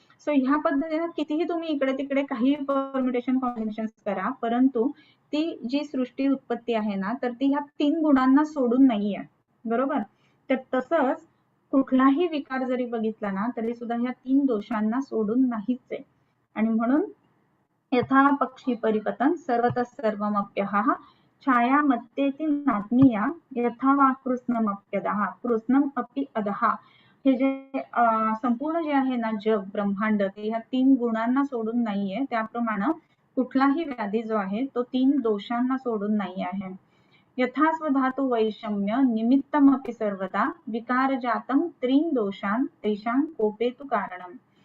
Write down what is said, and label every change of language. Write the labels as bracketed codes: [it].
[mr] So ह्या पद्धतीने कितीही तुम्ही इकडे तिकडे काही परम्युटेशन कॉम्बिनेशन करा, परंतु ती जी सृष्टी उत्पत्ती आहे ना तर ती ह्या तीन गुणांना सोडून नाहीये, बरोबर. तर तसंच कुठलाही विकार जरी बघितला ना तरी सुद्धा ह्या तीन दोषांना सोडून नाहीच आहे. आणि म्हणून [sa] यथा पक्षी परिपतन सर्वतः सर्वमप्यहः छाया मत्तेति नात्मीया यथा वा कृष्णमप्यदः कृष्णम अपि अदः. [mr] हे जे संपूर्ण जे आहे ना जग ब्रह्मांड ते ह्या 3 गुणांना सोडून नाहीये, त्याप्रमाणे कुठलाही व्याधी जो आहे तो 3 दोषांना सोडून नाही आहे. [sa] यथा स्वधातु वैषम्य निमित्तमपि सर्वदा विकारजातं 3 दोषान् तेषां कोपेतु कारणम्.